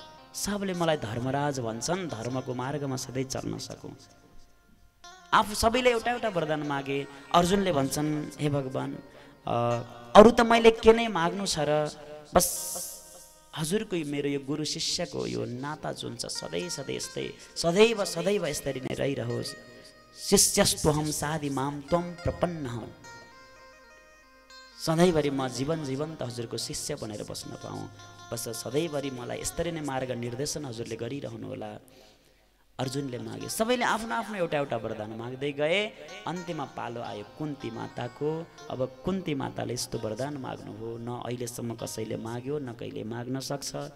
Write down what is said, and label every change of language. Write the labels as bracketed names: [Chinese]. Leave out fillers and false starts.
[Nepali] सबले मलाई धर्मराज भन्छन्, धर्मको मार्गमा सधैँ चल्न सकौँ। आफू सबैले एउटा वरदान मागे। अर्जुनले भन्छन्, हे भगवान, अरू त मैले के नै माग्नु छ र? बस हजुरको मेरो यो गुरु शिष्यको यो नाता जुन छ सदैव यसरी नै रहिरहोस्। [Sanskrit] शिष्यस्त्वहं साधि माम त्वं प्रपन्नः। [Nepali] सधैँभरि म जीवन त हजुरको शिष्य बनेर बस्न पाऊँ। बस सधैँभरि मलाई यसरी नै मार्ग निर्देशन हजुरले गरिरहनु होला। अर्जुनले मागे। सबैले आफ्नो आफ्नो एउटा वरदान माग्दै गए। अन्त्यमा पालो आयो कुन्ती माताको। अब कुन्ती माताले यस्तो वरदान माग्नु हो, न अहिलेसम्म कसैले माग्यो न कहिले माग्न सक्छ।